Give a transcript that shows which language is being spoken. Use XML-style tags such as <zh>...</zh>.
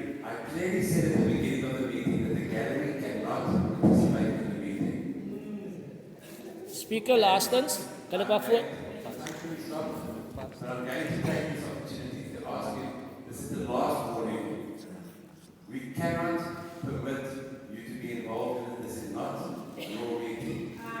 <en>I clearly said at the beginning of the meeting that the gallery cannot participate in the meeting.</en> <af>Speaker, laastens, kan ek maar voor?</af> <en>But I'm going to take this opportunity to ask you, this is the last warning. We cannot permit you to be involved in this. This is not your meeting.</en>